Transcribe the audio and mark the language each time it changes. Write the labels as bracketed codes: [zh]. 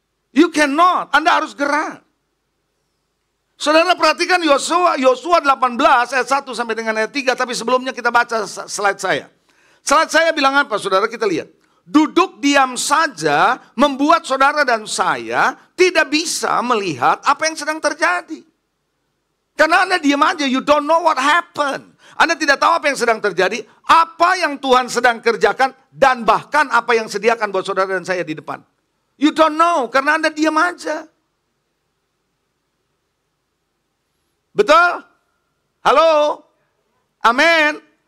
[en] You cannot. [id] Anda harus gerak. Saudara perhatikan Yosua 18 ayat 1 sampai dengan ayat 3. Tapi sebelumnya kita baca slide saya. Slide saya bilang apa saudara, kita lihat. Duduk diam saja membuat saudara dan saya tidak bisa melihat apa yang sedang terjadi. Karena Anda diam aja, [en] you don't know what happened. [id] Anda tidak tahu apa yang sedang terjadi, apa yang Tuhan sedang kerjakan, dan bahkan apa yang sediakan buat saudara dan saya di depan. [en] You don't know, [id] karena Anda diam aja. Betul? Halo? Amin.